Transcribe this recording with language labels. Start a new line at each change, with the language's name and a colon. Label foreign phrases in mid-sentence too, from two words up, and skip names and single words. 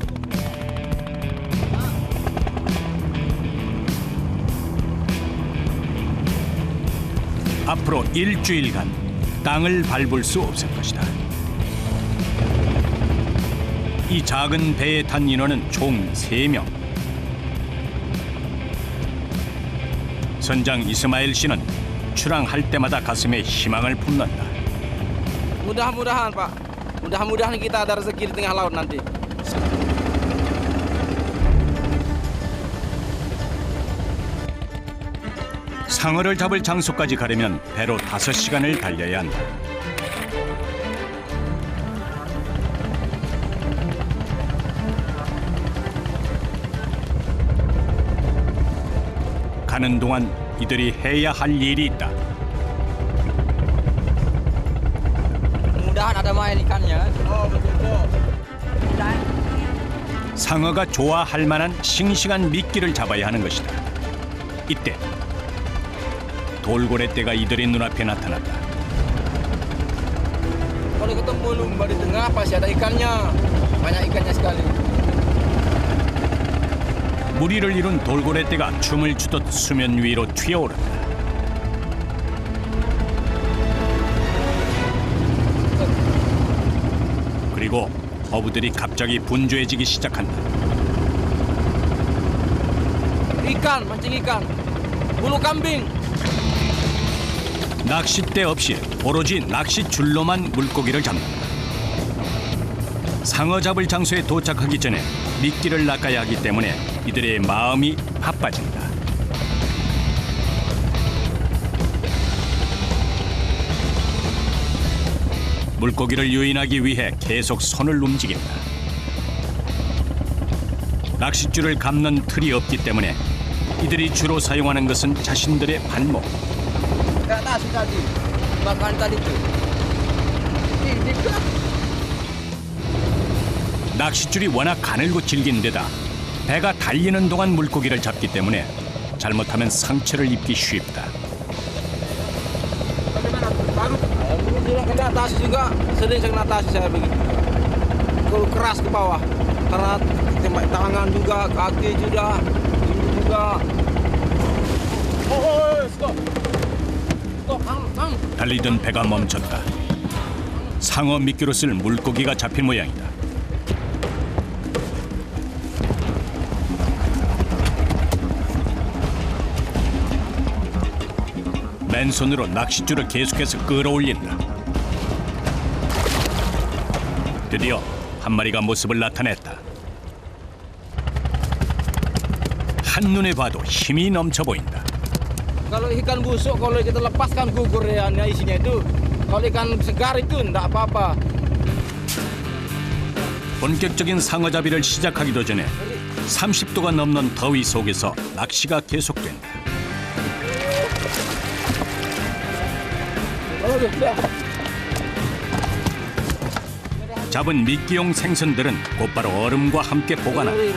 Korean: 앞으로 일주일간 땅을 밟을 수 없을 것이다. 이 작은 배에 탄 인원은 총 3명. 선장 이스마일 씨는 출항할 때마다 가슴에 희망을 품는다.
Indonesian: Mudah-mudahan, Pak. Mudah-mudahan kita ada rezeki di tengah laut nanti.
Korean: 상어를 잡을 장소까지 가려면 배로 5시간을 달려야 한다. 가는 동안 이들이 해야 할 일이 있다.
Indonesian: Mudahan ada main ikannya.
Korean: 상어가 좋아할 만한 싱싱한 미끼를 잡아야 하는 것이다. 이때 돌고래떼가 이들의 눈앞에 나타났다.
Indonesian: Kalau ketemu lumba di tengah pasti ada ikannya. Banyak ikannya sekali.
Korean: 무리를 이룬 돌고래떼가 춤을 추듯 수면 위로 튀어오른다. 그리고 어부들이 갑자기 분주해지기 시작한다.
Indonesian: Ikan, mancing ikan. Bulu kambing.
Korean: 낚싯대 없이 오로지 낚싯줄로만 물고기를 잡는다. 상어 잡을 장소에 도착하기 전에 미끼를 낚아야 하기 때문에 이들의 마음이 바빠진다. 물고기를 유인하기 위해 계속 손을 움직인다. 낚싯줄을 감는 틀이 없기 때문에 이들이 주로 사용하는 것은 자신들의 발목.
Indonesian: Ke atas tadi. Makan tadi tuh. Ini kan.
Korean: 낚싯줄이 워낙 가늘고 질긴 데다 배가 달리는 동안 물고기를 잡기 때문에 잘못하면 상처를 입기 쉽다.
Indonesian: Dulu juga kena atas juga. Sering saya kena atas saya begitu. Kalau keras ke bawah. Karena tembak tangan juga, kaki juga, ini juga. Stop.
Korean: 달리던 배가 멈췄다. 상어 미끼로 쓸 물고기가 잡힌 모양이다. 맨손으로 낚싯줄을 계속해서 끌어올린다. 드디어 한 마리가 모습을 나타냈다. 한눈에 봐도 힘이 넘쳐 보인다.
Indonesian: Kalau ikan busuk, kalau kita lepaskan gugur ya isinya itu. Kalau ikan segar itu enggak apa-apa.
Korean: 본격적인 상어잡이를 시작하기도 전에 30도가 넘는 더위 속에서 낚시가 계속된다. 잡은 미끼용 생선들은 곧바로 얼음과 함께 보관한다.